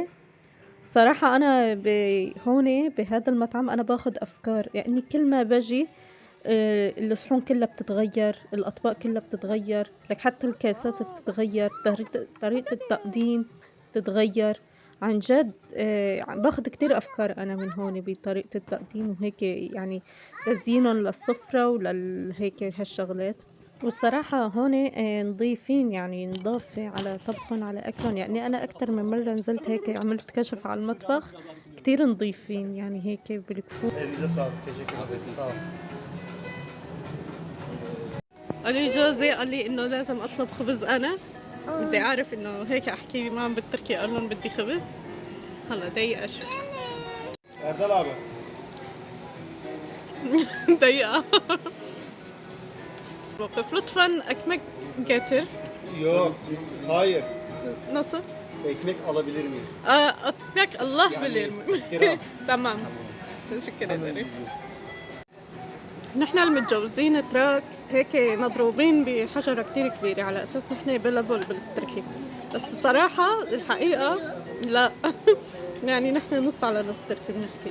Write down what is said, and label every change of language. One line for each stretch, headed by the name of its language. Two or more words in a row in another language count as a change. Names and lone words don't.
Arabic: صراحة أنا هون بهذا المطعم أنا باخد أفكار، يعني كل ما باجي الصحون كلّها بتتغيّر، الأطباق كلّها بتتغيّر، لك حتى الكاسات بتتغيّر، طريقة التقديم بتتغيّر، عن جد عم باخُد كتير أفكار أنا من هون بطريقة التقديم وهيك يعني تزيينٌ للسفرة هيك هالشغلات. والصراحة هون نضيفين يعني نضاف على طبخُن على أكلٌ، يعني أنا أكتر من مرّة نزلت هيك عملت كشف على المطبخ كتير نضيفين يعني هيك بالكفوف.
Turkish: Elinize sağlık. Teşekkür ederim. Sağ olun.
Arabic: قال لي جوزي قال لي إنه لازم أطلب خبز أنا، بدي أعرف إنه هيك أحكي معهم بالتركي أقول لهم بدي خبز، هلا دقيقة شوي.
Turkish: Erdal abi.
Arabic: دقيقة. موقف لطفًا
Turkish: ekmek getir. Yok. Hayır. Nasıl? Ekmek alabilir miyim? ekmek Allah
Arabic: يعني
Turkish: bilir.
Arabic: احترام.
Turkish: تمام. تشكر ederim.
Arabic: نحن المتجوزين تراك هيك مضروبين بحجرة كتير كبيرة على أساس نحن بلبل بالتركي، بس بصراحة الحقيقة لا. يعني نحن نص على نص تركي بنحكي.